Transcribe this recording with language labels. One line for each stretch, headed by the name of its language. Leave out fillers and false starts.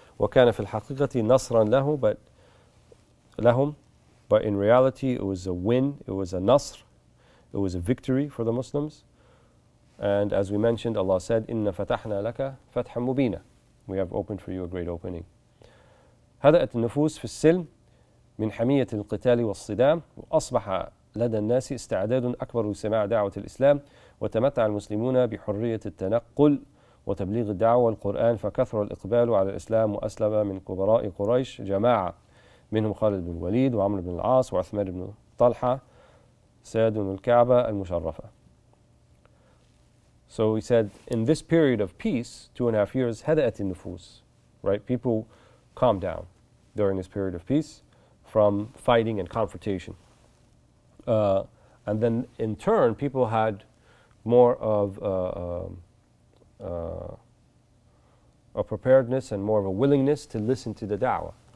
Arabic: وَكَانَ فِي الْحَقِيقَةِ نَصْرًا لَهُمْ.
English: But in reality, it was a win, it was a nasr, it was a victory for the Muslims. And as we mentioned, Allah said,
Arabic: إِنَّ فَتَحْنَا لَكَ فَتْحًا مُبِينًا.
English: We have opened for you a great opening.
Arabic: هدأت النفوس في السلم من حمية القتال والصدام وأصبح لدى الناس استعداد أكبر لسماع دعوة الإسلام وتمتع المسلمون بحرية التنقل وتبليغ الدعوة والقرآن فكثر الإقبال على الإسلام وأسلم من كبراء قريش جماعة منهم خالد بن الوليد وعمرو بن العاص وعثمان بن طلحة سيد الكعبة المشرفة.
English: So he said, in this period of peace, 2.5 years,
Arabic: هدأت النفوس,
English: right? People calmed down during this period of peace from fighting and confrontation. And then in turn, people had more of a preparedness and more of a willingness to listen to the da'wah.